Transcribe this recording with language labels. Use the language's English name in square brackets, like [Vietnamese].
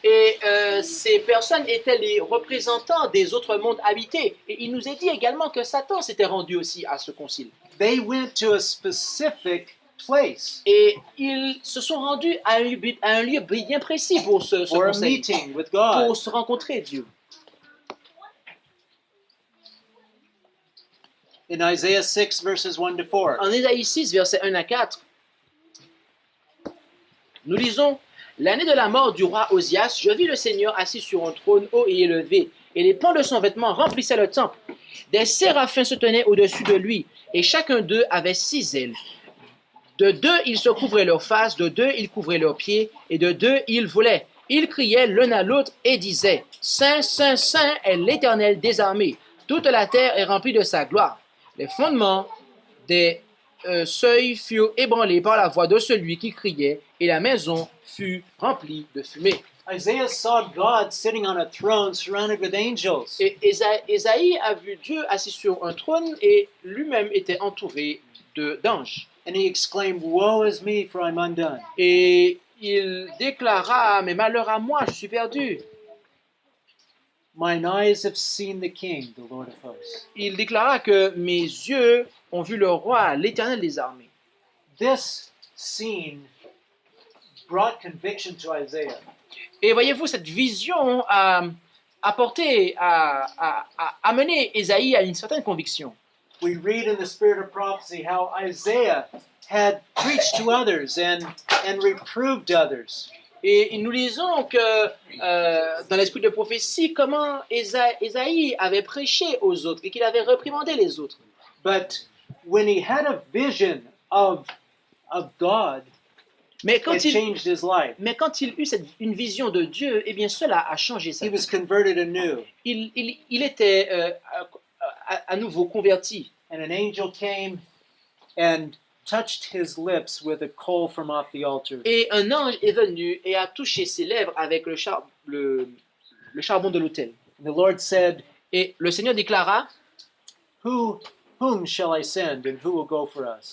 [French] et ces personnes étaient les représentants des autres mondes habités. Et il nous est dit également que Satan s'était rendu aussi à ce concile. [English] They went to a specific place [French] Et ils se sont rendus à un lieu bien précis pour ce [English] for a [French] conseil, [English] meeting with God. [French] pour se rencontrer Dieu. [English] In Isaiah 6, verses 1 to 4. [French] En Ésaïe 6, versets 1 à 4, nous lisons « L'année de la mort du roi Osias, je vis le Seigneur assis sur un trône haut et élevé, et les pans de son vêtement remplissaient le temple. Des séraphins se tenaient au-dessus de lui, et chacun d'eux avait 6 ailes. De 2, ils se couvraient leur face, de 2, ils couvraient leurs pieds, et de 2, ils volaient. Ils criaient l'un à l'autre et disaient « Saint, Saint, Saint est l'Éternel des armées. Toute la terre est remplie de sa gloire. » Les fondements des seuils furent ébranlés par la voix de celui qui criait, et la maison fut remplie de fumée. [English] Isaiah saw God sitting on a throne surrounded with angels. [French] Et Ésaïe a vu Dieu assis sur un trône et lui-même était entouré d'anges. [English] And he exclaimed, "Woe is me, for I'm undone." [French] Et il déclara, mais malheur à moi, je suis perdu. [English] Mine eyes have seen the King, the Lord of hosts. [French] Il déclara que mes yeux ont vu le roi, l'Éternel des armées. [English] This scene brought conviction to Isaiah. [French] Et voyez-vous, cette vision a amené Ésaïe à une certaine conviction. [English] We read in the spirit of prophecy how Isaiah had preached to others and reproved others. [French] Et nous lisons que dans l'esprit de prophétie, comment Ésaïe avait prêché aux autres et qu'il avait réprimandé les autres. [English] But when he had a vision of God, [French] Mais [English] it [French] quand, [English] changed his life. [French] il eut une vision de Dieu, eh bien cela a changé sa [English] He [French] vie. [English] was converted anew. [French] Il était à nouveau converti. [English] And an angel came and touched his lips with a coal from off the altar. [French] Et un ange est venu et a touché ses lèvres avec le charbon de l'autel. [English] And the Lord said, [French] Et le Seigneur déclara, [English] Whom shall I send, and who will go for us?